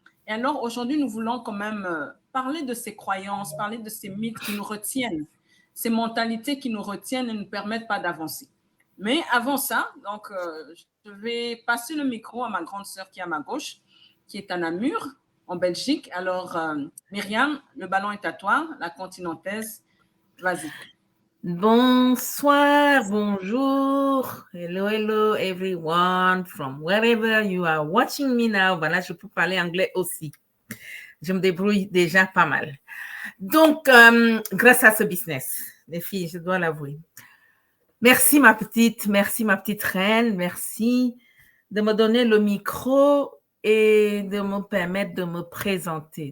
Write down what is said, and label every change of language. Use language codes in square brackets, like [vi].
[fr] Et alors, aujourd'hui, nous voulons quand même parler de ces croyances, parler de ces mythes qui nous retiennent, ces mentalités qui nous retiennent et ne nous permettent pas d'avancer. Mais avant ça, donc, je vais passer le micro à ma grande sœur qui est à ma gauche, qui est à Namur, en Belgique. Alors, Myriam, le ballon est à toi, la continentaise. Vas-y. Bonsoir, bonjour, [en] hello everyone from wherever you are watching me now. [fr] Voilà, je peux parler anglais aussi. Je me débrouille déjà pas mal. Donc, grâce à ce business, les filles, je dois l'avouer. Merci ma petite reine, merci de me donner le micro et de me permettre de me présenter.